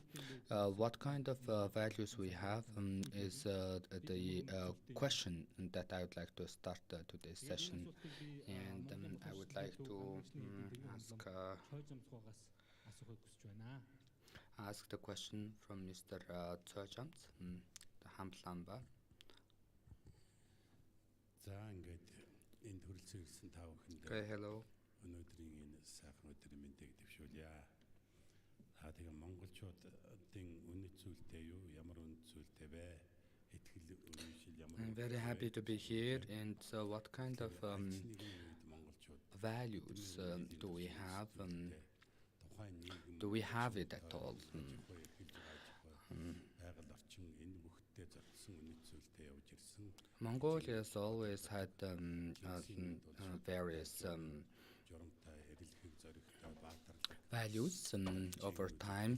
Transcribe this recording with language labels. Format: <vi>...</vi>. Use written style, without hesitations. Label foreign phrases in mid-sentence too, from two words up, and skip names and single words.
<en>What kind of values we have is the question that I would like to start today's session, and I would like to ask the question from Mr. Chojams, the Hamplamba. Okay, hello.</en> <mn>Өнөөдрийн энэ сайхан өдрийн мэндийг дэвшүүлье. Тэгээ монголчуудын үнэт зүйлтэй юу, ямар үнэт зүйлтэй вэ?</mn> <en>I'm very happy to be here. And so what kind of values do we have? Do we have it at all? Mongolia has always had various values over time.</en>